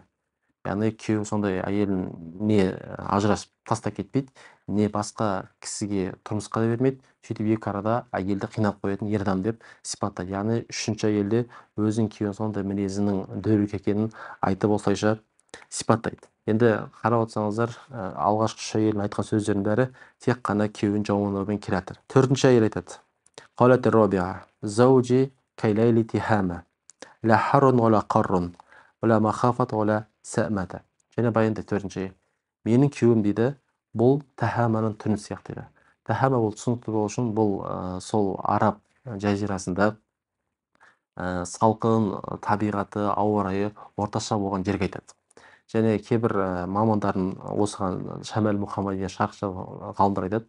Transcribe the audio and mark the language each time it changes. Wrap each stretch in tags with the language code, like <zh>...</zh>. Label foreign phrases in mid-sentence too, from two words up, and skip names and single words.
<kk>Яғни күйеуі сондай әйелін не ажырасып тастап кетпейді, не басқа кісіге тұрмысқа да бермейді, сөйтіп екі арада әйелді қинап қоятын ер адам деп сипаттайды. Яғни үшінші әйелде өзінің күйеуінің сондай мінезінің дөрекі екенін айтып осылайша сипаттайды. Енді қарап отырсаңыздар, алғашқы үш әйелдің айтқан сөздерінің бәрі тек қана күйеуін жамандаумен келе жатыр. Төртінші әйел айтады.</kk> <ar>قالت الرابعة زوجي كليل تهامة لا حر ولا قر ولا مخافة ولا سآمة.</ar> <kk>Және баянды төртінші. Менің күйеуім дейді, бұл тахаманың түні сияқты дейді. Тахама бұл түсінікті болу үшін, бұл сол араб жазирасында салқын табиғаты, ауа райы орташа болған жерге айтады. Және кейбір мамандардың осыған Шамал Мұхаммадия шарықшы ғалымдар айтады.</kk>